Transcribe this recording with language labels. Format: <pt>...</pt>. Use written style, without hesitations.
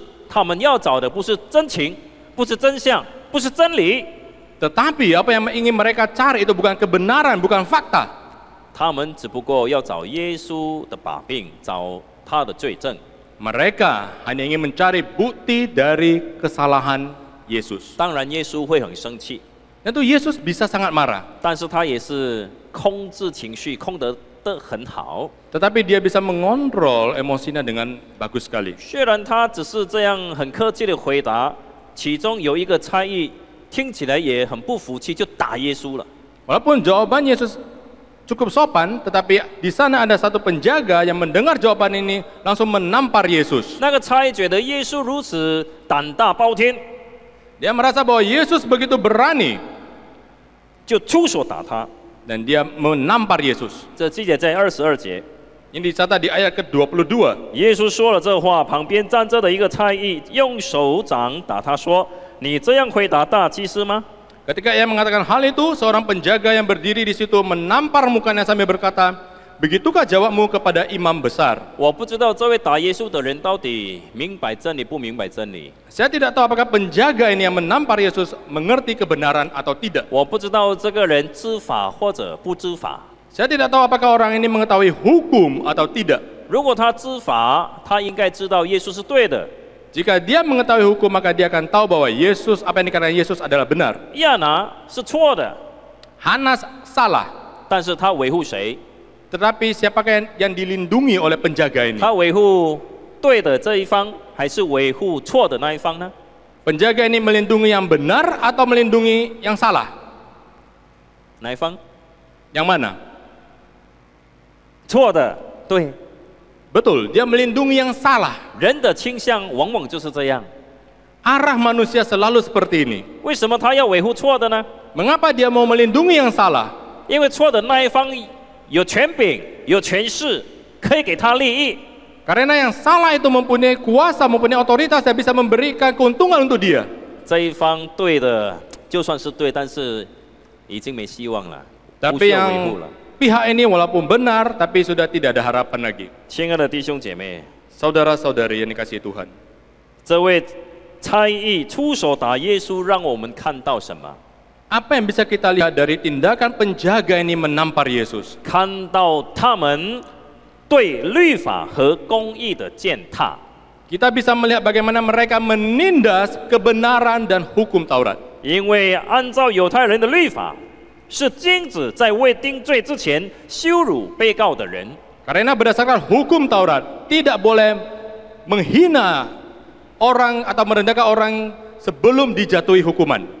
<zh>他们要找的不是真情，不是真相，不是真理，</zh> <id>Tetapi apa yang ingin mereka cari itu bukan kebenaran, bukan fakta.</id> <zh>他们只不过要找耶稣的把柄，找他的罪证。</zh> <id>Mereka hanya ingin mencari bukti dari kesalahan Yesus.</id> <zh>当然，耶稣会很生气，</zh> <id>Tentu Yesus bisa sangat marah,</id> <zh>但是他也是控制情绪，控得很好。</zh> <id>tetapi dia bisa mengontrol emosinya dengan bagus sekali.</id> <zh>虽然他只是这样很客气的回答，其中有一个差役听起来也很不服气，就打耶稣了。</zh> <id>Walaupun jawaban Yesus cukup sopan, tetapi di sana ada satu penjaga yang mendengar jawaban ini langsung menampar Yesus.</id> <zh>那个差役觉得耶稣如此胆大包天，</zh> <id>Dia merasa bahwa Yesus begitu berani</id> <zh>就出手打他。</zh> <id>dan dia menampar Yesus.</id> <zh>这记载在22节。</zh> <id>Ini dicatat di ayat ke-22.</id> <zh>耶稣说了这话，旁边站着的一个差役用手掌打他说：“你这样回答大祭司吗？”</zh> <id>Ketika ia mengatakan hal itu, seorang penjaga yang berdiri di situ menampar mukanya sambil berkata, "Begitukah jawabmu kepada imam besar?"</id> <zh>我不知道这位打耶稣的人到底明白真理不明白真理。</zh> <id>Saya tidak tahu apakah penjaga ini yang menampar Yesus mengerti kebenaran atau tidak.</id> <zh>我不知道这个人知法或者不知法。</zh> <id>Saya tidak tahu apakah orang ini mengetahui hukum atau tidak.</id> <zh>如果他知法，他应该知道耶稣是对的。</zh> <id>Jika dia mengetahui hukum, maka dia akan tahu bahwa Yesus, apa yang dikatakan Yesus adalah benar.</id> <zh>亚拿是错的，</zh> <id>Hanas salah,</id> <zh>但是他维护谁？</zh> <id>tetapi siapakah yang dilindungi oleh penjaga ini?</id> <zh>他维护对的这一方，还是维护错的那一方呢？</zh> <id>Penjaga ini melindungi yang benar atau melindungi yang salah?</id> <zh>哪一方？</zh> <id>Yang mana?</id> <zh>错的，对。</zh> <id>Betul, dia melindungi yang salah.</id> <zh>人的倾向往往就是这样。</zh> <id>Arah manusia selalu seperti ini.</id> <zh>为什么他要维护错的呢？</zh> <id>Mengapa dia mau melindungi yang salah?</id> <zh>因为错的那一方有权柄、有权势，可以给他利益。</zh> <id>Karena yang salah itu mempunyai kuasa, mempunyai otoritas yang bisa memberikan keuntungan untuk dia.</id> <zh>这一方对的，就算是对，但是已经没希望了，不</zh> <id>Tapi</id> <zh>需要维</zh> <id>yang</id> <zh>护了。</zh> <id>pihak ini walaupun benar, tapi sudah tidak ada harapan lagi.</id> <zh>亲爱的弟兄姐妹，</zh> <id>Saudara-saudari yang dikasihi Tuhan.</id> <zh>这位差役出手打耶稣，让我们看到什么？</zh> <id>Apa yang bisa kita lihat dari tindakan penjaga ini menampar Yesus?</id> <zh>看到他们对律法和公义的践踏。</zh> <id>Kita bisa melihat bagaimana mereka menindas kebenaran dan hukum Taurat.</id> <zh>因为按照犹太人的律法，是禁止在未定罪之前羞辱被告的人。</zh> <id>Karena berdasarkan hukum Taurat, tidak boleh menghina orang atau merendahkan orang sebelum dijatuhi hukuman.</id>